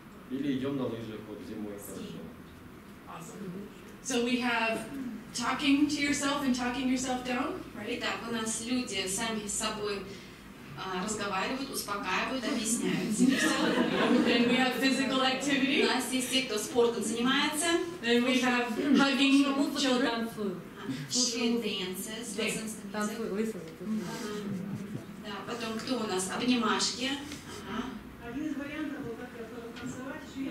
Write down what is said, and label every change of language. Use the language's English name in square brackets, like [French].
[Russian] Или идем на лыжах, вот зимой хорошо. [English] Awesome. So we have talking to yourself and talking yourself down, right? [Russian] Итак, у нас люди сами с собой разговаривают, успокаивают, объясняют себе все. [English] Then we have physical activity. [Russian] У нас есть те, кто спортом занимается. [English] Then we have hugging children. She dances, listens to music. [Russian] Да, потом кто у нас? Обнимашки. Один из вариантов, как танцевать,